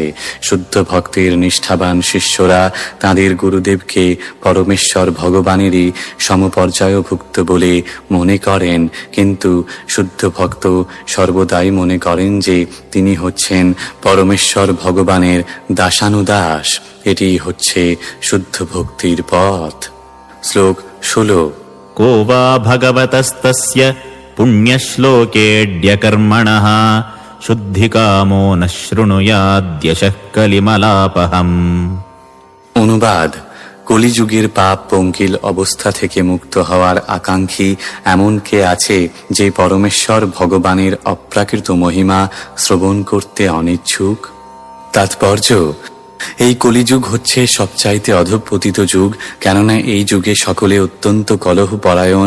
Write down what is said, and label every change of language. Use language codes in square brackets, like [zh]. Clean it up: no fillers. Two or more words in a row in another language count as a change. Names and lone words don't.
[bn] শুদ্ধ ভক্তের নিষ্ঠাবান শিষ্যরা তাদের গুরুদেবকে পরমেশ্বর ভগবানেরই সমপর্যায়ভুক্ত বলে মনে করেন, কিন্তু শুদ্ধ ভক্ত সর্বদাই মনে করেন যে তিনি হচ্ছেন পরমেশ্বর ভগবানের দাসানুদাস। এটি হচ্ছে শুদ্ধ ভক্তির পথ। শ্লোক 16। [sa] को वा भगवतस्तस्य पुण्यश्लोकेऽद्य कर्मणः शुद्धिकामो न शृणुयाद्यशः कलिमलापहम्। [bn] অনুবাদ: কলিযুগের পাপ পঙ্কিল অবস্থা থেকে মুক্ত হওয়ার আকাঙ্ক্ষী এমন কে আছে যে পরমেশ্বর ভগবানের অপ্রাকৃত মহিমা শ্রবণ করতে অনিচ্ছুক? তাৎপর্য: এই কলিযুগ হচ্ছে সবচাইতে অধঃপতিত যুগ, কেননা এই যুগে সকলে অত্যন্ত কলহপরায়ণ।